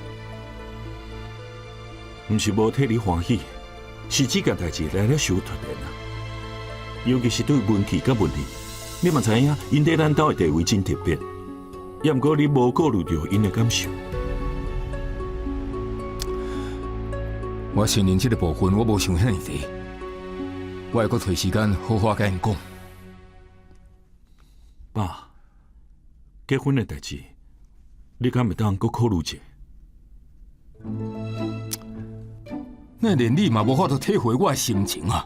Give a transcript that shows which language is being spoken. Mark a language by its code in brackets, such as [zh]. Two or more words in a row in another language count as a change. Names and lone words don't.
[nan] 毋是无替你欢喜，是这件代志来了伤突然啊。尤其是对文琪甲文丽，你嘛知影，因在咱兜的地位真特别。也毋过你无顾虑到因的感受。我承认这个部分我无想遐尼多，我会搁找时间好好甲因讲。爸，结婚的代志，你敢会当搁考虑者？那连你嘛无法度体会我的心情啊！